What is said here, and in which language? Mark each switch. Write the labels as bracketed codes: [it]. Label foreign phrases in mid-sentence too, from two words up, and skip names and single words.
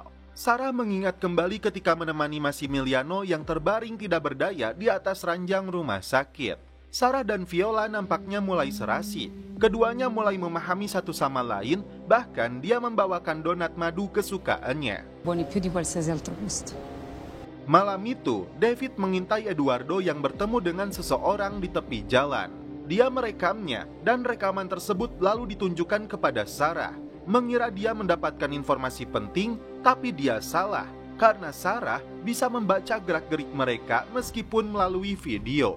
[id] Sarah mengingat kembali ketika menemani Massimiliano yang terbaring tidak berdaya di atas ranjang rumah sakit. Sarah dan Viola nampaknya mulai serasi. Keduanya mulai memahami satu sama lain, bahkan dia membawakan donat madu kesukaannya. [it] Buoni più di qualsiasi altro gusto. [id] Malam itu, David mengintai Eduardo yang bertemu dengan seseorang di tepi jalan. Dia merekamnya, dan rekaman tersebut lalu ditunjukkan kepada Sarah. Mengira dia mendapatkan informasi penting, tapi dia salah, karena Sarah bisa membaca gerak-gerik mereka meskipun melalui video.